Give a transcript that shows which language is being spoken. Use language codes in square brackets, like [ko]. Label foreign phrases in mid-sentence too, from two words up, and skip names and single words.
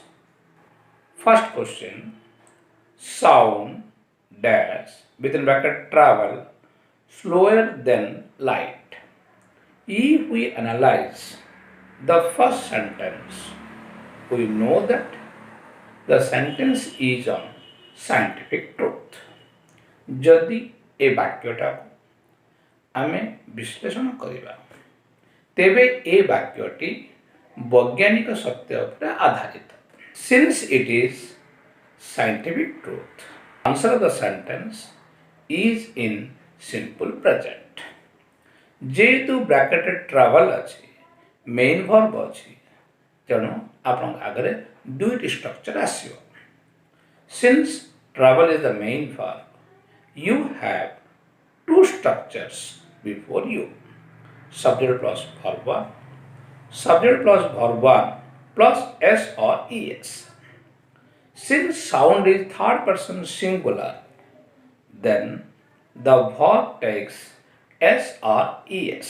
[en] First question, sound dash within bracket travel slower than light. If we analyze the first sentence, we know that the sentence is on scientific truth. [or] ଯଦି ଏ ବାକ୍ୟଟାକୁ ଆମେ ବିଶ୍ଳେଷଣ କରିବା ତେବେ ଏ ବାକ୍ୟଟି ବୈଜ୍ଞାନିକ ସତ୍ୟ ଉପରେ ଆଧାରିତ. [en] Since it is scientific truth, answer of the sentence is in simple present. [or] ଯେହେତୁ ବ୍ରାକେଟରେ ଟ୍ରାଭେଲ୍ ଅଛି, [en] main verb [or] ଅଛି, ତେଣୁ ଆପଣଙ୍କ ଆଗରେ ଦୁଇଟି ଷ୍ଟ୍ରକ୍ଚର ଆସିବ. [en] Since travel is the main verb, you have two structures before you. Subject plus verb 1, subject plus verb 1 plus s or es. Since sound is third person singular, then the verb takes s or es.